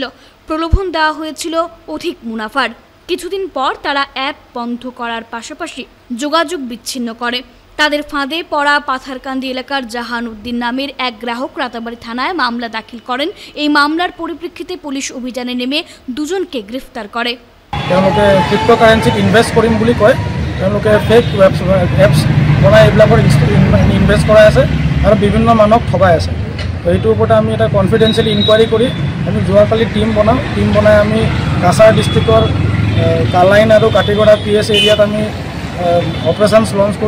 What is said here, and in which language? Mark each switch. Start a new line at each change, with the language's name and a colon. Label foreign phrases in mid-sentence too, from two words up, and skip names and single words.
Bangla: প্রলোভন দেওয়া হয়েছিল অধিক মুনাফার। কিছুদিন পর তারা অ্যাপ বন্ধ করার পাশাপাশি যোগাযোগ বিচ্ছিন্ন করে। তাদের ফাঁদে পড়া পাথারকান্দি এলাকার জাহান উদ্দিন নামের এক গ্রাহক রাতাবাড়ি থানায় মামলা দাখিল করেন। এই মামলার পরিপ্রেক্ষিতে পুলিশ অভিযানে নেমে 2জনকে গ্রেফতার করে।
Assamese: তেওঁলোকে
English: cryptocurrencyত invest
Assamese: কৰিম বুলি কয়, তেওঁলোকে
English: fake apps
Assamese: বনাই এইবিলাকৰ ইনভেষ্ট কৰাই আছে আৰু বিভিন্ন মানুহক ঠগাই আছে। তো এইটোৰ ওপৰতে আমি এটা
English: confidentially inquiry
Assamese: কৰি আমি যোৱাকালি টিম বনাই আমি কাছাৰ ডিষ্ট্ৰিক্টৰ কালাইন আৰু কাটিগড়া PS এৰিয়াত আমি
English: operations launch
Assamese: কৰোঁ।